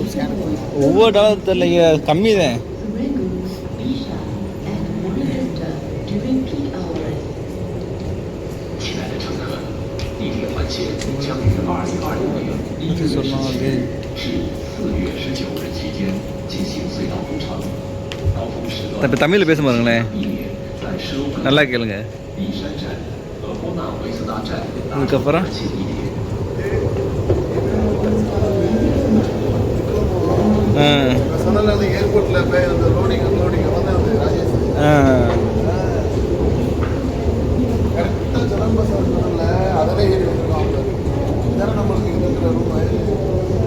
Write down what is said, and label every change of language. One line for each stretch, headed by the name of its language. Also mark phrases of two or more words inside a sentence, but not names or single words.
Tamil: ஒவ்வொரு டாலர் தெரியலைங்க, கம்மி தான்.
Chinese: 亲爱的乘客，地铁环线将于2025年1月17日至4月19日期间进行隧道工程。高峰时段
Tamil: இப்போ தமிழில் பேச பாருங்களேன்.
Chinese: 避免在蛇纹
Tamil: நல்லா கேளுங்க.
Chinese: 璧山站和波纳维斯达站搭乘
Tamil: அதுக்கப்புறம்
Chinese: 环线地铁。
Tamil: சொன்னால அந்த ஏர்போர்ட்ல போய் அந்த
English: loading unloading
Tamil: வந்து அந்த ராஜேஷ் கரெக்டாக ஜலம் பஸ் சொன்னால அதில் ஏறி வந்துருக்கோம் இதான நம்மளுக்கு இங்கே இருக்கிற ரூம்